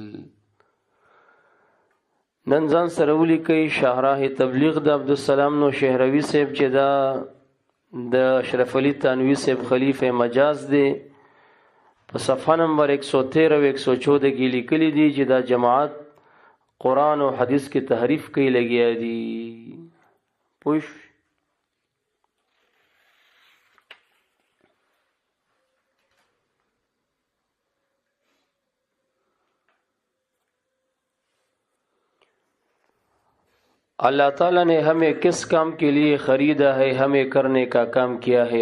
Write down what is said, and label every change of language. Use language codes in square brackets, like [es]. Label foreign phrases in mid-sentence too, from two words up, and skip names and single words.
[ps] نن ځان سره ولیکئ شاهراه تبلیغ د عبدالسلام نو شهروي صاحب چې دا د اشرف علي تانوي صاحب خلیفه مجاز دی، په صفحه نمبر 113 او 114 کې لیکلي دي چې دا جماعت قرآن او حدیث کې تحریف کوي لګیا دي. [ur] پوښ اللہ تعالیٰ نے ہمیں کس کام کے لیے خریدا ہے، ہمیں کرنے کا کام کیا ہے.